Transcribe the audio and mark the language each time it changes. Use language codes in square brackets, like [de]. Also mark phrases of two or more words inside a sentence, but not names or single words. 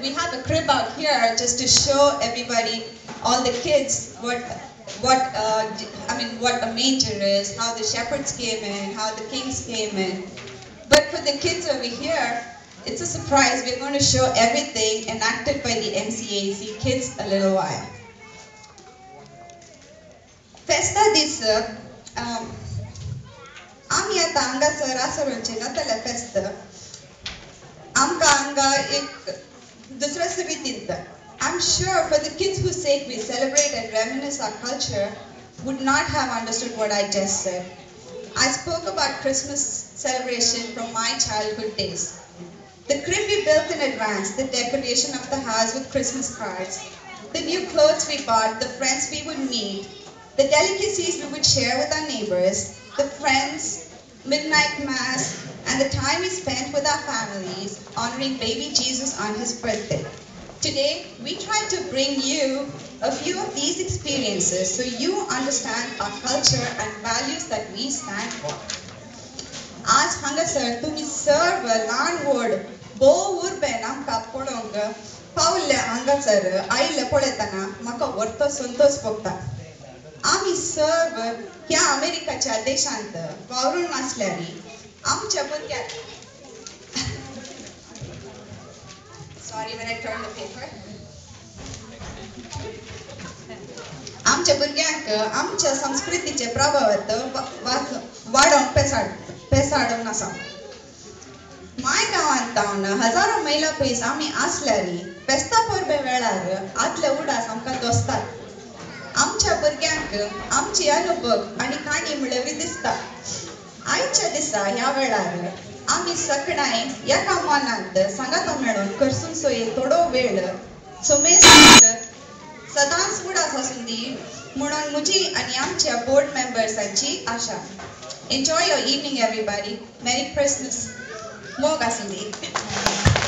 [en] We have a crib out here just to show everybody, all the kids, what a manger is, how the shepherds came in, how the kings came in. But for the kids over here, it's a surprise. We're going to show everything enacted by the MCAC Kids a little while. [kok] Festa dis आम्ही आता हांगासर आसरोंचे नाताल्या फेस्त आमकां हांगा एक दुसऱ्या रितीन [en] I'm sure for the kids whose sake we celebrate and reminisce our culture would not have understood what I just said. I spoke about Christmas celebration from my childhood days. The crib we built in advance, the decoration of the house with Christmas cards, the new clothes we bought, the friends we would meet, the delicacies we would share with our neighbors, the friends, midnight mass, and the time we spent with our families honoring baby Jesus on his birthday. Today, we try to bring you a few of these experiences so you understand our culture and values that we stand for. [kok] आज हांगासर तुम्ही सर्व ल्हान व्हड भोव उर्बेन आमकां पळोवंक पावले हांगासर आयिल्ले पळयतना म्हाका व्हडलो संतोष भोगता. आमी सर्व ह्या अमेरिकाच्या देशांत वावरून आसल्यारी आमच्या भुरग्यांक [en] Sorry when I turned the paper. [kok] आमच्या भुरग्यांक आमच्या संस्कृतीचे प्रभाव वाडोवंक पेसाडून आसा. माय गांवांत हजारो मैला पयस आमी आसल्यारी फेस्ता परबे वेळार आदले उडास आमकां दोसतात. आमच्या भुरग्यांक आमची अनुभव आनी काणी म्हळ्यारी दिसता. आयच्या दिसा ह्या वेळार आमी सगळ्यां एका मनांत सांगातो मेळून करसून सोयी थोडो वेळ सुमेर सदांच उडास आसूं दी म्हणून म्हजी आनी आमच्या बोर्ड मेंबर्सांची आशा. [en] Enjoy your evening, everybody. Merry Christmas. [kok] मोग आसूं दी.